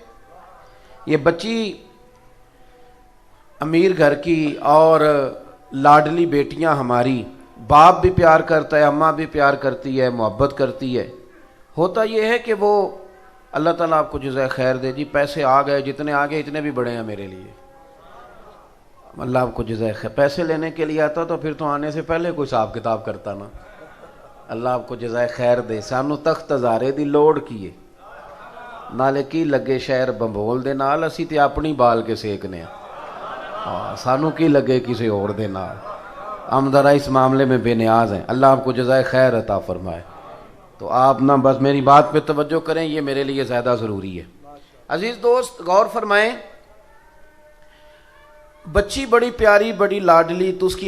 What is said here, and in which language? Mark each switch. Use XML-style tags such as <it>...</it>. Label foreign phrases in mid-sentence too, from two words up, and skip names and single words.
<ur>یہ بچی امیر گھر کی اور لاڈلی بیٹیاں ہماری, باپ بھی پیار کرتا ہے, اماں بھی پیار کرتی ہے, محبت کرتی ہے. ہوتا یہ ہے کہ وہ اللہ تعالیٰ آپ کو جزائے خیر دے جی, پیسے آ گئے, جتنے آ گئے اتنے بھی بڑے ہیں میرے لیے. اللہ آپ کو جزائے خیر. پیسے لینے کے لیے آتا تو پھر تو آنے سے پہلے کوئی حساب کتاب کرتا نا. اللہ آپ کو جزائے خیر دے.</ur> <pa>سانو تخت ہزارے دی لوڑ کیے, نالے کی لگے شہر بمبول دے نال, اسی تے اپنی بال کے سیکنے ہیں. سانو کی لگے کسی اور دے نال.</pa> <ur>ہم ذرا اس معاملے میں بے نیاز ہیں. اللہ آپ کو جزائے خیر عطا فرمائے. تو آپ نہ بس میری بات پہ توجہ کریں, یہ میرے لیے زیادہ ضروری ہے. عزیز دوست غور فرمائیں, بچی بڑی پیاری بڑی لاڈلی, تو اس کی</ur>